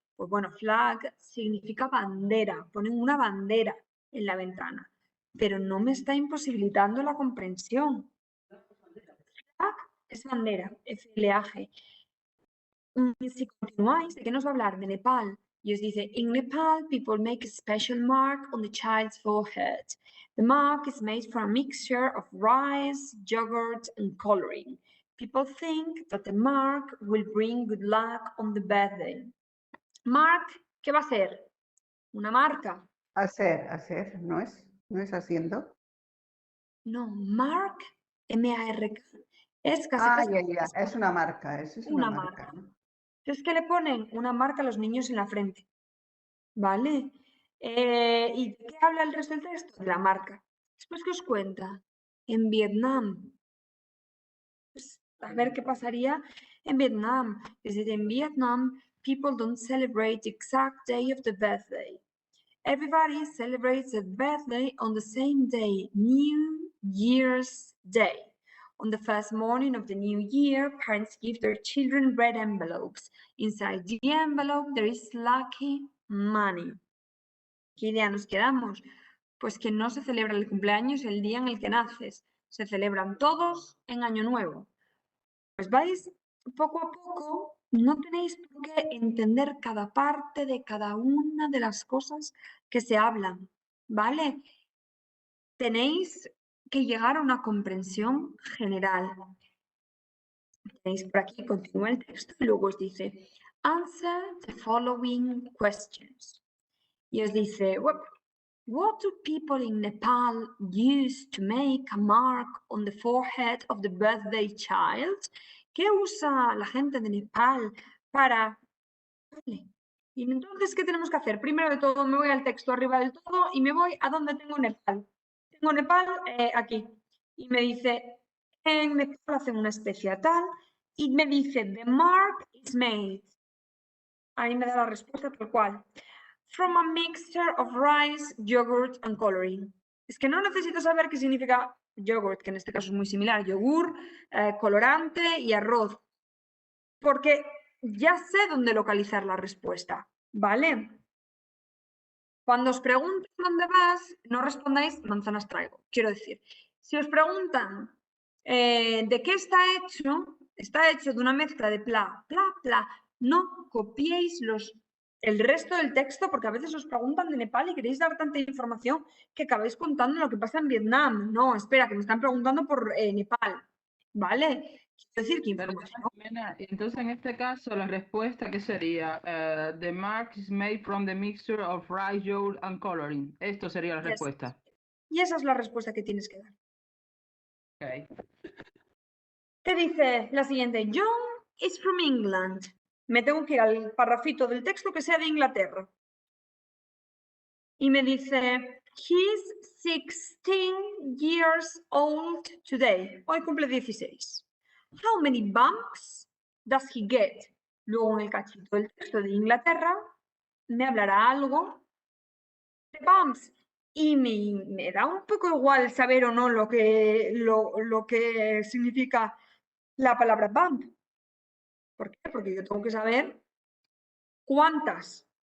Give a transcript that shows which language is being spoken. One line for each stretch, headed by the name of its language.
Spanish: Pues bueno, flag significa bandera, ponen una bandera en la ventana, pero no me está imposibilitando la comprensión. Flag es bandera, F-L-A-G. Si continuáis, ¿de qué nos va a hablar? De Nepal. Y os dice,
English: in Nepal, people make a special mark on the child's forehead. The mark is made from a mixture of rice, yogurt, and coloring. People think that the mark will bring good luck on the birthday.
Spanish: Mark, ¿qué va a hacer? Una marca. Hacer, ¿no es haciendo? No, mark, M-A-R-K, es casi Ah, casi ya, es una marca, eso es una una marca, marca. ¿no? Entonces, ¿qué le ponen? Una marca a los niños en la frente. ¿Vale? ¿Y de qué habla el resto del texto? De la marca. Después, ¿qué os cuenta? En Vietnam. Pues, a ver qué pasaría en Vietnam. Es decir, en Vietnam,
English: people don't celebrate the exact day of the birthday. Everybody celebrates the birthday on the same day, New Year's Day. On the first morning of the new year, parents give their children red envelopes. Inside the envelope, there is lucky money.
Spanish: ¿Qué idea nos quedamos? Pues que no se celebra el cumpleaños el día en el que naces. Se celebran todos en Año Nuevo. Pues vais poco a poco, no tenéis por qué entender cada parte de cada una de las cosas que se hablan, ¿vale? Tenéis que llegar a una comprensión general. Tenéis por aquí, continúa el texto y luego os dice,
English: answer the following questions.
Spanish: Y os dice,
English: what do people in Nepal use to make a mark on the forehead of the birthday child?
Spanish: ¿Qué usa la gente de Nepal para... Vale. Y entonces, ¿qué tenemos que hacer? Primero de todo, me voy al texto arriba del todo y me voy a donde tengo Nepal. Tengo Nepal aquí. Y me dice, en Nepal hacen una especie tal y me dice,
English: the mark is made.
Spanish: Ahí me da la respuesta tal cual.
English: From a mixture of rice, yogurt and coloring.
Spanish: Es que no necesito saber qué significa yogurt, que en este caso es muy similar, yogur, colorante y arroz, porque ya sé dónde localizar la respuesta, ¿vale? Cuando os pregunten dónde vas, no respondáis manzanas traigo. Quiero decir, si os preguntan de qué está hecho de una mezcla de pla, pla, pla, no copiéis el resto del texto porque a veces os preguntan de Nepal y queréis dar tanta información que acabáis contando lo que pasa en Vietnam. No, espera, que me están preguntando por Nepal, ¿vale? Quiero decir que información... Entonces, en este caso, la respuesta, ¿qué sería?
English: The mark is made from the mixture of rice, yogurt and coloring.
Spanish: Esto sería la respuesta. Y esa es la respuesta que tienes que dar.
English: Okay.
Spanish: ¿Qué dice la siguiente?
English: John is from England.
Spanish: Me tengo que ir al parrafito del texto que sea de Inglaterra. Y me dice,
English: he's 16 years old today.
Spanish: Hoy cumple 16.
English: How many bumps does he get?
Spanish: Luego en el cachito del texto de Inglaterra me hablará algo de bumps. Y me da un poco igual saber o no lo que significa la palabra bump. ¿Por qué? Porque yo tengo que saber cuántas.